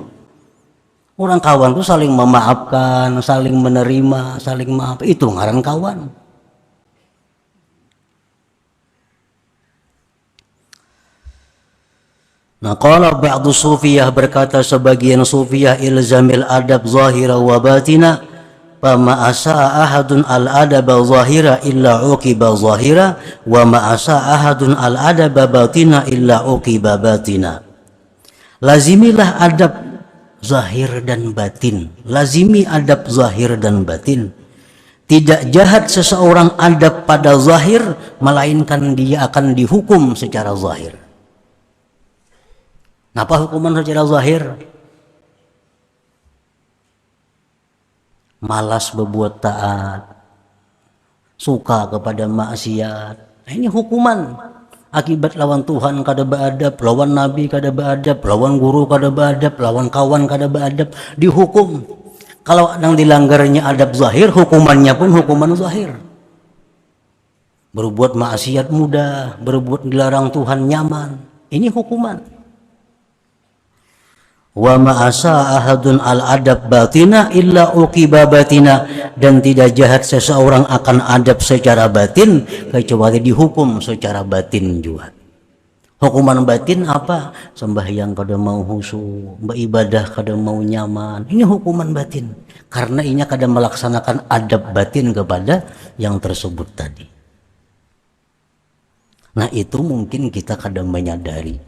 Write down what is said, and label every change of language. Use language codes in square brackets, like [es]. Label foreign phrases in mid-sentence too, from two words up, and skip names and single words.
[id] Orang kawan tuh saling memaafkan, saling menerima, saling maaf, itu ngaran kawan. [ar] Nah, قال بعض الصوفية, [id] berkata sebagian sufiyah, [ar] الزم الأدب ظاهرا و باطنا، فما أساء أحد ال أدب ظاهرا إلا عوقب ظاهرا، و ما أساء أحد ال أدب باطنا إلا عوقب باطنا. [id] Lazimilah adab zahir dan batin, lazimi adab zahir dan batin. Tidak jahat seseorang adab pada zahir, melainkan dia akan dihukum secara zahir. Apa hukuman secara zahir? Malas berbuat taat, suka kepada maksiat. Nah, ini hukuman akibat lawan Tuhan kada beadab, lawan Nabi kada beadab, lawan guru kada beadab, lawan kawan kada beadab, dihukum. Kalau yang dilanggarnya adab zahir, hukumannya pun hukuman zahir. Berbuat maksiat mudah, berbuat dilarang Tuhan nyaman, ini hukuman. [ar] و ما أساء أحد الأدب باطنا إلا عوقب باطنا, [id] dan tidak jahat seseorang akan adab secara batin kecuali dihukum secara batin juga. Hukuman batin apa? Sembahyang kada mau khusyuk, beribadah kada mau nyaman, ini hukuman batin karena ini kada melaksanakan adab batin kepada yang tersebut tadi. Nah, itu mungkin kita kada menyadari.